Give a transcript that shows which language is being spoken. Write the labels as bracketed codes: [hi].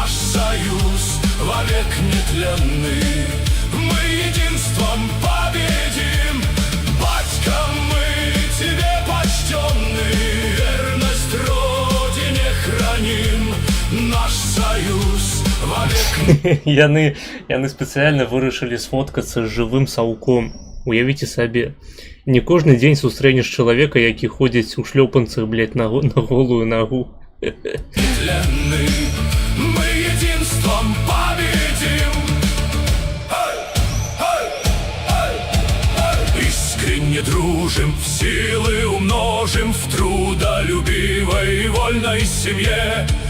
[ru] Наш союз вовек нетленный, мы единством победим. Батька, мы тебе почтенны, верность Родине храним. Наш союз вовек. [be] Яны спецыяльна вырашылі сфоткацца з жывым саўком. Уявіце сабе, не кожны дзень сустрэнеш чалавека, які ходзіць у шлёпанцах, блядь, на голую нагу. [ru] Нетленный, мы единством победим. Искренне дружим, силы умножим в трудолюбивой и вольной семье.